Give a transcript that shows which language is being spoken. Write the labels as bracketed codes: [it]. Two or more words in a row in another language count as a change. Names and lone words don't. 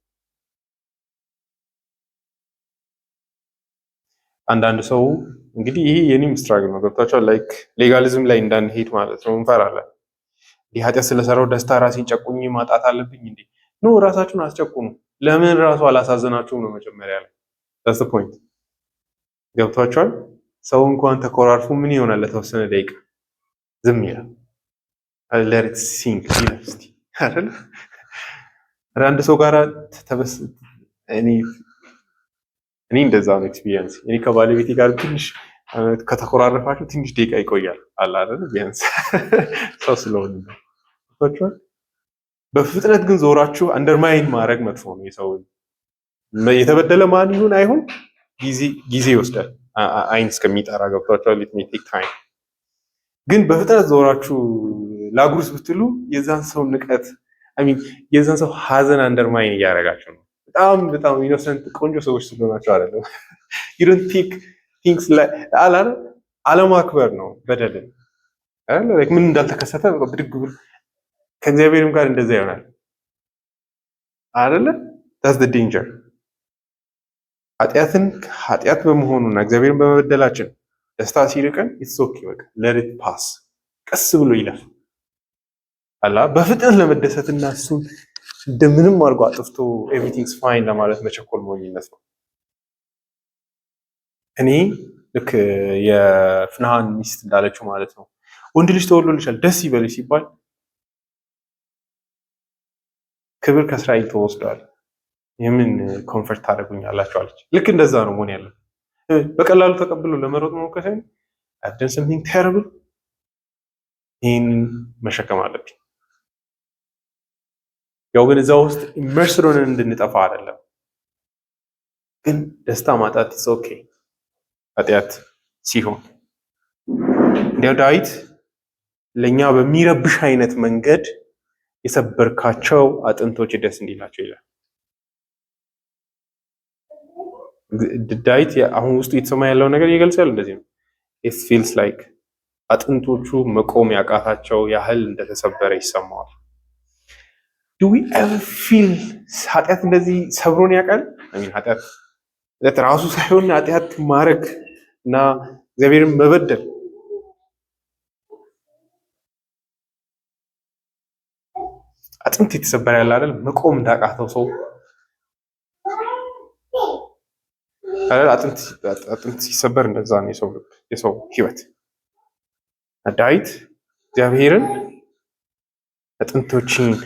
[am] አንዳንድ ሰው እንግዲህ ይሄ የኔም ስትራግል ነው ገብታችኋል። [en] like legalism [am] ላይ እንዳንሄድ ማለት ነው። እንፈራለን። ይህ ኃጢአት ስለሰራው ደስታ ራሴን ጨቁኝ ማጣት አለብኝ እንዴ? ኖ ራሳችሁን አስጨቁኑ። ለምን ራሱ አላሳዘናችሁም ነው መጀመሪያ ላይ [en] that's the point። [am] ገብቷችኋል? ሰው እንኳን ተኮራርፉ ምን ይሆናል? ለተወሰነ ደቂቃ ዝም ይላል። [en] let it sink [am] ይላል አይደል? አንድ ሰው ጋር እኔ እንደዛ ነው ኤክስፒሪየንስ። እኔ ከባለቤቴ ጋር ትንሽ ከተኮራረፋችሁ ትንሽ ደቂቃ ይቆያል አለ አይደል? ቢያንስ ሰው ስለሆነ ነው። በፍጥነት ግን ዞራችሁ አንደርማይን ማድረግ መጥፎ ነው። የሰው የተበደለ ማን ይሁን አይሁን ጊዜ ይወስዳል። አይን እስከሚጠራ ገብቷችኋል። [en] it may take time። [am] ግን በፍጥነት ዞራችሁ ላጉርስ ብትሉ የዛን ሰው ንቀት የዛን ሰው ሀዘን አንደርማይን እያደረጋችሁ ነው። በጣም በጣም ኢኖሰንት ቆንጆ ሰዎች ስለሆናቸው አይደለም። [en] you don't think things like [am] አለማክበር ነው በደልን አይደል? ምን እንዳልተከሰተ ብድግ ብሎ ከእግዚአብሔርም ጋር እንደዛ ይሆናል አይደለ? [en] that's the danger። [am] ኃጢአት በመሆኑና እግዚአብሔርን በመበደላችን ደስታ ሲርቀን [en] it's okay [am] በቃ [en] let it pass [am] ቀስ ብሎ ይለፍ አላ በፍጥነት ለመደሰትና እሱን እንደምንም አድርጎ አጥፍቶ [en] everything's fine [am] ለማለት መቸኮል ሞኝነት ነው። እኔ ልክ የፍንሃን ሚስት እንዳለችው ማለት ነው ወንድ ልጅ ተወልዶልሻል ደስ ይበልሽ ሲባል ክብር ከእስራኤል ተወስዷል የምን ኮንፈርት ታደርጉኛላችሁ አለች። ልክ እንደዛ ነው መሆን ያለው። በቀላሉ ተቀብሎ ለመሮጥ መሞከር ሳይሆን [en] I've done something terrible [am] ይህን መሸከም አለብኝ። ያው ግን እዛ ውስጥ ኢመርስድ ሆነን እንድንጠፋ አይደለም፣ ግን ደስታ ማጣት [en] is okay [am] ኃጢአት ሲሆን። እንዲያው ዳዊት ለኛ በሚረብሽ አይነት መንገድ የሰበርካቸው አጥንቶች ደስ እንዲላቸው ይላል። ዳዊት አሁን ውስጡ የተሰማ ያለው ነገር ይገልጻል። እንደዚህ ነው [en] it feels like [am] አጥንቶቹ መቆም ያቃታቸው ያህል እንደተሰበረ ይሰማዋል። [en] do we ever feel [am] ኃጢአት እንደዚህ ሰብሮን ያውቃል? ኃጢአት ራሱ ሳይሆን ኃጢአት ማድረግ እና እግዚአብሔርን መበደል አጥንት የተሰበረ ያለ አይደል? መቆም እንዳቃተው ሰው አጥንት ሲሰበር እንደዛ ነው የሰው ህይወት። ዳዊት እግዚአብሔርን አጥንቶችን